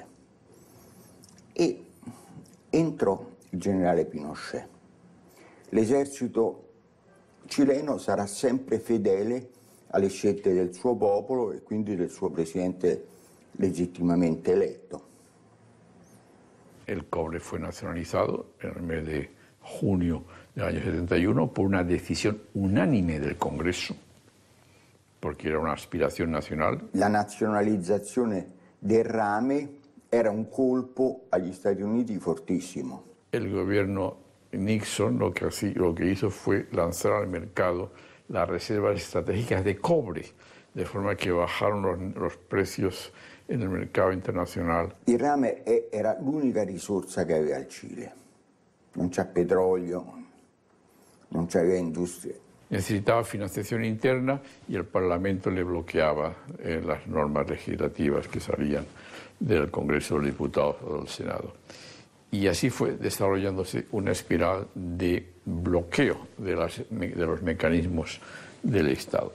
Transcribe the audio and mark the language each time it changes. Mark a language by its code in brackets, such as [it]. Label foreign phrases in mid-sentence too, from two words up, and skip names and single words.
[it] E entrò il generale Pinochet. L'esercito cileno sarà sempre fedele alle scelte del suo popolo e quindi del suo presidente legittimamente eletto. [es] El cobre fue nacionalizado en el mes de junio del año 71 por una decisión unánime del Congreso, porque era una aspiración nacional. [it] La nazionalizzazione del rame era un colpo agli Stati Uniti fortissimo. [es] El gobierno Nixon lo que hizo fue lanzar al mercado las reservas estratégicas de cobre, de forma que bajaron los precios en el mercado internacional. [it] Il rame era l'unica risorsa che aveva il Cile. Non c'è petrolio, non c'aveva industria. [es] Necesitaba financiación interna y el Parlamento le bloqueaba las normas legislativas que salían del Congreso de los Diputados o del Senado. Y así fue desarrollándose una espiral de bloqueo de los mecanismos del Estado.